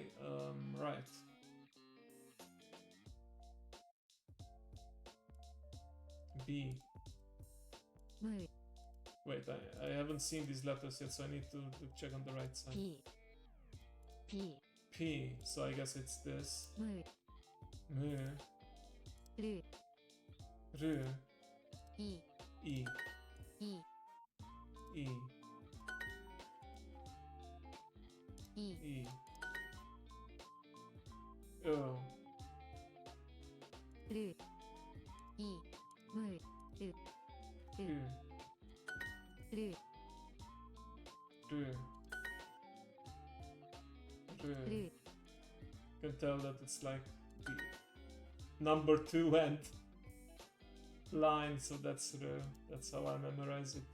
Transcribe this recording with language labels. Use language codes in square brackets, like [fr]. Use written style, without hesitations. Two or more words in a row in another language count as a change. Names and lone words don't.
[en] Right. B. Wait, I haven't seen these letters yet, so I need to check on the right side. P. So I guess it's this. M. R. E. E. O. You can tell that it's like the number 2 and line, so that's how I memorize it.